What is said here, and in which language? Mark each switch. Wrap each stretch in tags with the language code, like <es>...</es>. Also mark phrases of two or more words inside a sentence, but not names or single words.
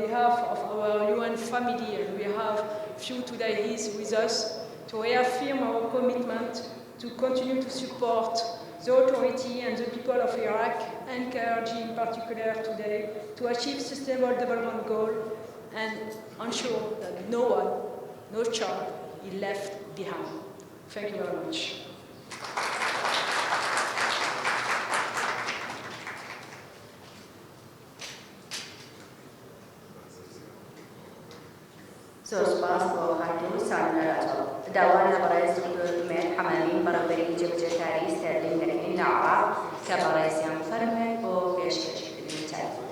<en>behalf of our UN family, and we have few today is with us, to reaffirm our commitment to continue to support the authority and the people of Iraq and KRG in particular today to achieve sustainable development goals and ensure that no one, no child is left behind. Thank you very much.</en> <ckb>زۆر سپاس بۆ هاتوو سانەراتەوە. داوا لە بەڕێز دکتۆر مێر حەمەمی بەڕێوەبەری جێبەجێکاری ستەرلینگ دەکەین لە عێراق کە بەڕێزیان فەرمێن بۆ پێشکەشکردنی چای.</ckb>